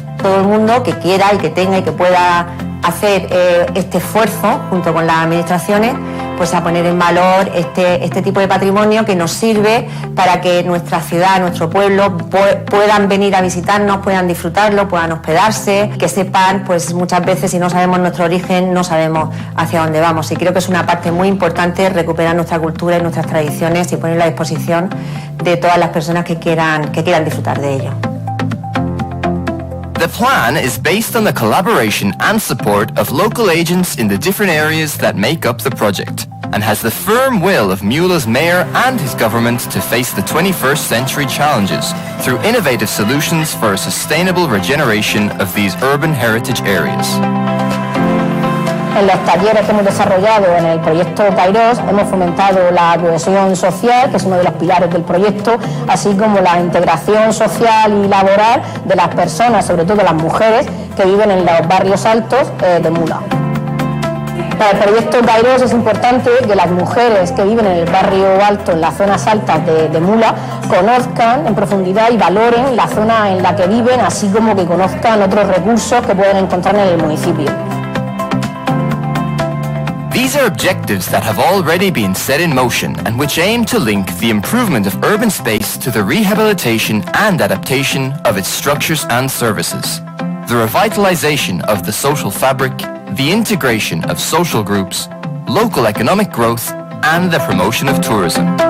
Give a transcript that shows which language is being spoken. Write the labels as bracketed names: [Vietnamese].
[Spanish] Todo el mundo que quiera y que tenga y que pueda hacer este esfuerzo junto con las administraciones, pues a poner en valor este tipo de patrimonio que nos sirve para que nuestra ciudad, nuestro pueblo puedan venir a visitarnos, puedan disfrutarlo, puedan hospedarse, que sepan, pues muchas veces si no sabemos nuestro origen no sabemos hacia dónde vamos, y creo que es una parte muy importante recuperar nuestra cultura y nuestras tradiciones y ponerla a disposición de todas las personas que quieran disfrutar de ello. [English] The plan is based on the collaboration and support of local agents in the different areas that make up the project, and has the firm will of Mula's mayor and his government to face the 21st century challenges through innovative solutions for a sustainable regeneration of these urban heritage areas. [Spanish] En los talleres que hemos desarrollado en el proyecto KAIRÓS hemos fomentado la cohesión social, que es uno de los pilares del proyecto, así como la integración social y laboral de las personas, sobre todo las mujeres, que viven en los barrios altos de Mula. Para el proyecto KAIRÓS es importante que las mujeres que viven en el barrio alto, en las zonas altas de Mula, conozcan en profundidad y valoren la zona en la que viven, así como que conozcan otros recursos que pueden encontrar en el municipio. [English] These are objectives that have already been set in motion and which aim to link the improvement of urban space to the rehabilitation and adaptation of its structures and services, the revitalization of the social fabric, the integration of social groups, local economic growth, and the promotion of tourism.